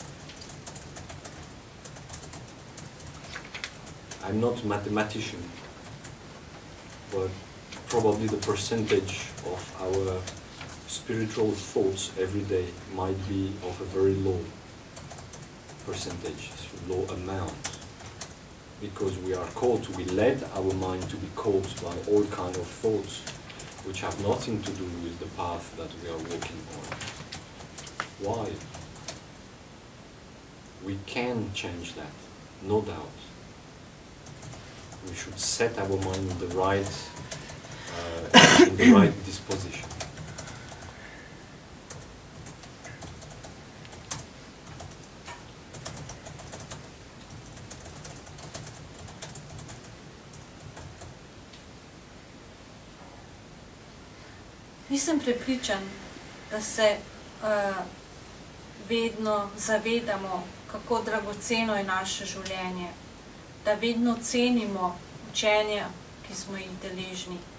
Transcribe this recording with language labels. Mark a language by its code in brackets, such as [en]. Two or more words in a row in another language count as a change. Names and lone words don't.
[en] I'm not a mathematician, but probably the percentage of our spiritual thoughts every day might be of a very low percentage, low amount, because we are caught, we let our mind to be caught by all kind of thoughts which have nothing to do with the path that we are walking on. Why? We can change that, no doubt. We should set our mind in the right disposition. [sl] Nisem prepričan, da se vedno zavedamo, kako dragoceno je naše življenje, da vedno cenimo učenja, ki smo jih deležni.